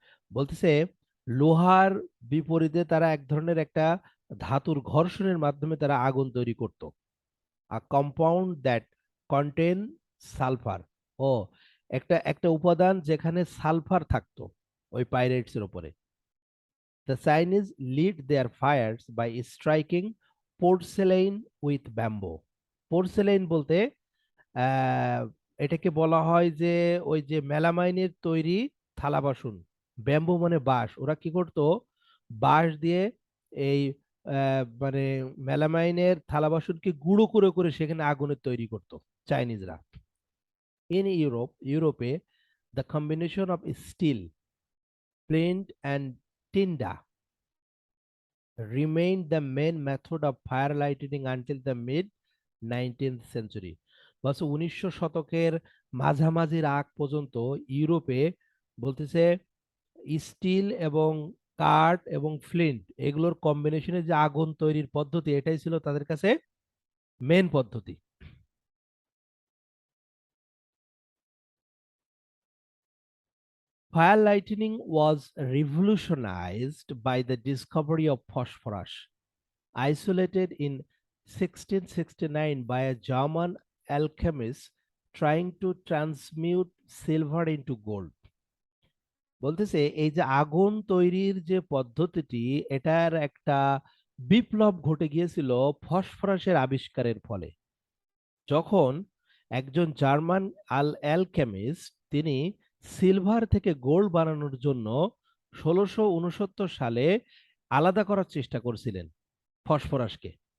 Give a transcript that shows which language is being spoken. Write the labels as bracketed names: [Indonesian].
[Bangla] বলতেছে লোহার বিপরীতে তারা এক ধরনের একটা ধাতুর ঘর্ষণের মাধ্যমে তারা আগুন তৈরি করত, [English] A compound that contain sulphur. [Bangla] ও একটা একটা উপাদান যেখানে সালফার থাকতো ওই পাইরেটস এর উপরে। [English] The Chinese lit their fires by striking porcelain with bamboo. [Bangla] Porcelain বলতে আহ, এটাকে বলা হয় যে ওই যে মেলামাইনের তৈরি থালা বাসন। ব্যাম্বু মানে বাঁশ, ওরা কি করতো বাঁশ দিয়ে এই মানে মেলামাইনের থালা বাসনকে গুঁড়ো করে করে সেখানে আগুনের তৈরি করতো চাইনিজরা। [English] In ইউরোপে the combination of steel, flint and tinder remained the main method of fire lighting until the mid 19th century। [Bangla] বলছে 1900 শতকের মাঝামাঝির আগ পর্যন্ত ইউরোপে বলতেছে স্টিল এবং কাঠ এবং ফ্লিন্ট এগুলোর কম্বিনেশনে যে আগুন তৈরির পদ্ধতি, এটাই ছিল তাদের কাছে মেন পদ্ধতি। [English] Fire lighting was revolutionized by the discovery of phosphorus, isolated in 1669 by a German alchemist trying to transmute silver into gold। [Bangla] বলতেছে এই যে আগুন তৈরির যে পদ্ধতিটি, এটার একটা বিপ্লব ঘটে গিয়েছিল ফসফরাসের আবিষ্কারের ফলে। যখন একজন জার্মান অ্যালকেমিস্ট তিনি সিলভার থেকে গোল্ড বানানোর জন্য 1669 সালে আলাদা করার চেষ্টা করছিলেন ফসফরাসকে।